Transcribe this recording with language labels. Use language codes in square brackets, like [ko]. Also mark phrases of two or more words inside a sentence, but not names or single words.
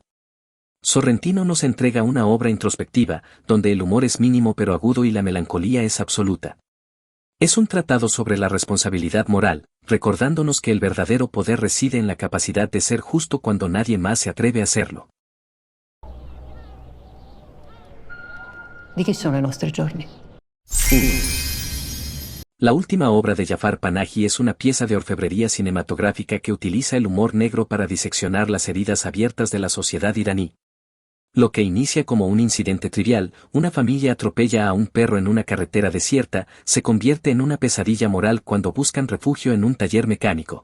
[es] Sorrentino nos entrega una obra introspectiva, donde el humor es mínimo pero agudo y la melancolía es absoluta. Es un tratado sobre la responsabilidad moral, recordándonos que el verdadero poder reside en la capacidad de ser justo cuando nadie más se atreve a hacerlo. [it] Di che sono i nostri giorni? 1, [es] La última obra de Jafar Panahi es una pieza de orfebrería cinematográfica que utiliza el humor negro para diseccionar las heridas abiertas de la sociedad iraní. Lo que inicia como un incidente trivial, una familia atropella a un perro en una carretera desierta, se convierte en una pesadilla moral cuando buscan refugio en un taller mecánico.